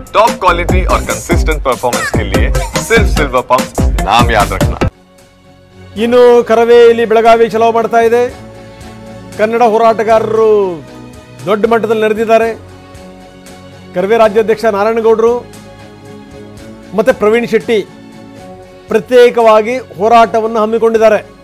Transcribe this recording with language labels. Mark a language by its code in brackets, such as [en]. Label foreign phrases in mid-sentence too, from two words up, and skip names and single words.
[en] top quality [hi] और [en] consistent performance [hi] के लिए सिर्फ सिल्वर पंप नाम याद रखना। [kn] ಇನ್ನು ಕರವೇ ಇಲ್ಲಿ ಬೆಳಗಾವಿ ಚಲೋ ಮಾಡ್ತಾ ಇದೆ. ಕನ್ನಡ ಹೋರಾಟಗಾರರು ದೊಡ್ಡ ಮಟ್ಟದಲ್ಲಿ ನಡೆದಿದ್ದಾರೆ. ಕರವೇ ರಾಜ್ಯಾಧ್ಯಕ್ಷ ನಾರಾಯಣಗೌಡರು ಮತ್ತೆ ಪ್ರವೀಣ್ ಶೆಟ್ಟಿ ಪ್ರತ್ಯೇಕವಾಗಿ ಹೋರಾಟವನ್ನು ಹಮ್ಮಿಕೊಂಡಿದ್ದಾರೆ.